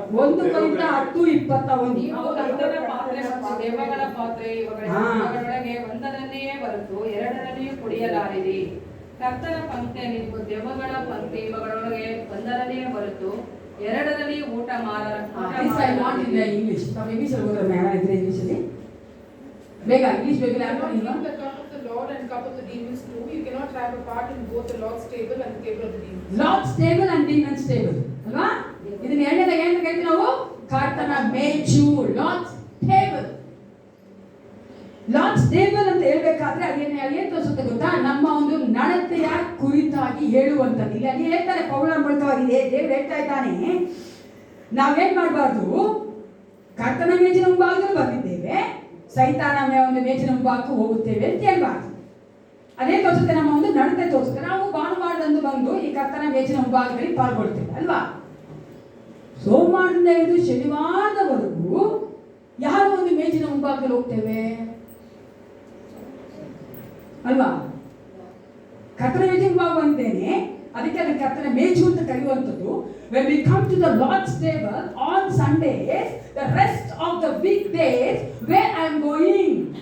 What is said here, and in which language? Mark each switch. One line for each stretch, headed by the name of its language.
Kannada: 1 ಕೊರಿಂಥ 10:21. ನೀವು ಕರ್ತನ ಪಾತ್ರೆ ಮತ್ತು ದೆವ್ವಗಳ ಪಾತ್ರೆ ಇವುಗಳೊಳಗೆ ಒಂದರಲ್ಲಿಯೇ ಹೊರತು ಎರಡರಲ್ಲಿಯೂ ಕುಡಿಯಲಾರಿರಿ. ಕರ್ತನ ಪಂಕ್ತಿ ನೀವು ದೆವ್ವಗಳ ಪಂಕ್ತಿ ಇವುಗಳೊಳಗೆ ಒಂದರಲ್ಲಿಯೇ ಹೊರತು ಎರಡರಲ್ಲಿ ಊಟ
English: This I want in the English.
Kannada: ನಾವು ಇಂಗ್ಲಿಷ್ ಅಲ್ಲಿ ಓದೋಣ. ಯಾರಿದ್ರೆ ಇಂಗ್ಲಿಷ್ ಅಲ್ಲಿ ಬೇಗ ಇಂಗ್ಲಿಷ್ ಬೇಗ
English: Drink the cup of the Lord and cup of the demons too. You cannot have a part in both the Lord's table and the table of the demons. Lord's table and demons table.
Kannada: ಅಲ್ವಾ? ಇದನ್ನ ಎರಡನೇದಾಗಿ ಏನು ಕರಿತೀವಿ ನಾವು? ಕರ್ತನ ಮೇಜು, Lord's table. Lord's table ಅಂತ ಹೇಳ್ಬೇಕಾದ್ರೆ ಅದೇನು ತೋರಿಸುತ್ತೆ ಗೊತ್ತಾ? ನಮ್ಮ ಒಂದು ನಡತೆಯ ಕುರಿತಾಗಿ ಹೇಳುವಂಥದ್ದು. ಇಲ್ಲಿ ಅಲ್ಲಿ ಹೇಳ್ತಾರೆ ಪೌಲ ಮೂಲಕವಾಗಿದೆ, ದೇವರು ಹೇಳ್ತಾ ಇದ್ದಾನೆ, ನಾವೇನ್ ಮಾಡಬಾರ್ದು? ಕರ್ತನ ಮೇಜಿನ ಮುಂಭಾಗದಲ್ಲಿ ಬಂದಿದ್ದೇವೆ, ಸೈತಾನ ಒಂದು ಮೇಜಿನ ಮುಂಭಾಗಕ್ಕೆ ಹೋಗುತ್ತೇವೆ ಅಂತ ಹೇಳ್ಬಾರ್ದು. ಅದೇ ತೋರಿಸುತ್ತೆ, ನಮ್ಮ ಒಂದು ನಡತೆ ತೋರಿಸುತ್ತೆ. ನಾವು ಭಾನುವಾರದಂದು ಬಂದು ಈ ಕರ್ತನ ಮೇಜಿನ ಮುಂಭಾಗದಲ್ಲಿ ಪಾಲ್ಗೊಳ್ತೇವೆ ಅಲ್ವಾ? ಸೋಮವಾರದಿಂದ ಹಿಡಿದು ಶನಿವಾರದವರೆಗೂ ಯಾರು ಒಂದು ಮೇಜಿನ ಮುಂಭಾಗದಲ್ಲಿ ಹೋಗ್ತೇವೆ ಅಲ್ವಾ? ಕರ್ತನ ಮೇಜಿನ ಮುಂಭಾಗ ಬಂದಿದ್ದೇನೆ, ಅದಕ್ಕೆ ಅದಕ್ಕೆ ಕರ್ತನ ಮೇಜು ಅಂತ ಕರೆಯುವಂಥದ್ದು.
English: When we come to the Lord's table on Sundays, the rest of the weekdays, where I am going?